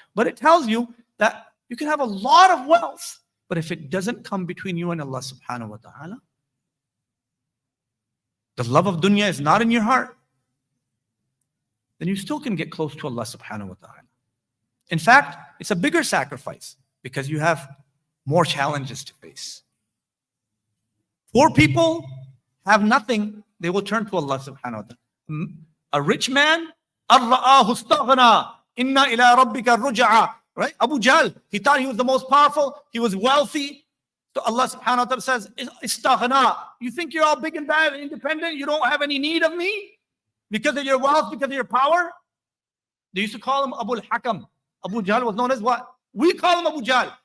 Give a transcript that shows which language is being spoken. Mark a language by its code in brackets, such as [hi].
[en] But it tells you that you can have a lot of wealth, but if it doesn't come between you and Allah subhanahu wa ta'ala, the love of dunya is not in your heart, then you still can get close to Allah subhanahu wa ta'ala. In fact, it's a bigger sacrifice because you have more challenges to face. Poor people have nothing, they will turn to Allah subhanahu wa ta'ala. A rich man, [ar] أَرْرَآهُ اسْتَغْنَى إِنَّا إِلَىٰ رَبِّكَ الرُّجْعَى. [en] Right? Abu Jahl, he thought he was the most powerful, he was wealthy. So Allah subhanahu wa ta'ala says, istaghna. You think you're all big and bad and independent? You don't have any need of me? Because of your wealth, because of your power? They used to call him Abu al-Hakam. Abu Jahl was known as what? We call him Abu Jahl.